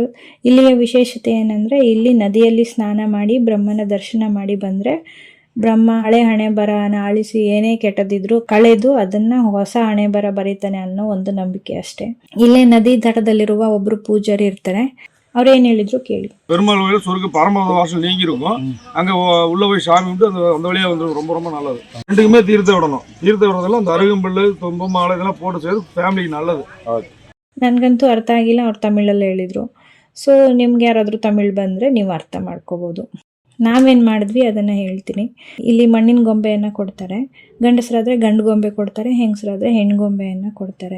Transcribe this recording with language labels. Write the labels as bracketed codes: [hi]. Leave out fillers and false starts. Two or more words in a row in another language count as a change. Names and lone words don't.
[kn] ಇಲ್ಲಿಯ ವಿಶೇಷತೆ ಏನಂದ್ರೆ ಇಲ್ಲಿ ನದಿಯಲ್ಲಿ ಸ್ನಾನ ಮಾಡಿ ಬ್ರಹ್ಮನ ದರ್ಶನ ಮಾಡಿ ಬಂದ್ರೆ ಬ್ರಹ್ಮ ಹಳೆ ಹಣೆ ಬರಹನ ಅಳಿಸಿ ಏನೇ ಕೆಟ್ಟದಿದ್ರು ಕಳೆದು ಅದನ್ನ ಹೊಸ ಹಣೆ ಬರ ಬರೀತಾನೆ ಅನ್ನೋ ಒಂದು ನಂಬಿಕೆ ಅಷ್ಟೇ. ಇಲ್ಲೇ ನದಿ ದಡದಲ್ಲಿರುವ ಒಬ್ರು ಪೂಜಾರಿ ಇರ್ತಾರೆ. ಅವ್ರೇನ್ ಹೇಳಿದ್ರು ಕೇಳಿ. [ta] பெருமாள் கோயில் சொர்க்க பரமபத வாசல் நீங்கி இருக்கும். அங்க உள்ள போய் சாமி கும்பிட்டு அந்த வழியா வந்து ரொம்ப ரொம்ப நல்லது. ரெண்டுக்குமே தீர்த்த விடணும். தீர்த்த விடுறதெல்லாம் அந்த அருகம்புல் தும்பு மாலை இதெல்லாம் போட்டு செய்து ಫ್ಯಾಮಿಲಿಗೆ நல்லது. [kn] ನನ್ಗಂತೂ ಅರ್ಥ ಆಗಿಲ್ಲ. ಅವ್ರು ತಮಿಳಲ್ಲಿ ಹೇಳಿದ್ರು. ಸೊ ನಿಮ್ಗೆ ಯಾರಾದ್ರೂ ತಮಿಳ್ ಬಂದ್ರೆ ನೀವು ಅರ್ಥ ಮಾಡ್ಕೋಬಹುದು. ನಾವೇನ್ ಮಾಡಿದ್ವಿ ಅದನ್ನ ಹೇಳ್ತೀನಿ. ಇಲ್ಲಿ ಮಣ್ಣಿನ ಗೊಂಬೆಯನ್ನ ಕೊಡ್ತಾರೆ. ಗಂಡಸರಾದ್ರೆ ಗಂಡು ಗೊಂಬೆ ಕೊಡ್ತಾರೆ, ಹೆಂಗಸರಾದ್ರೆ ಹೆಣ್ಣು ಗೊಂಬೆಯನ್ನ ಕೊಡ್ತಾರೆ.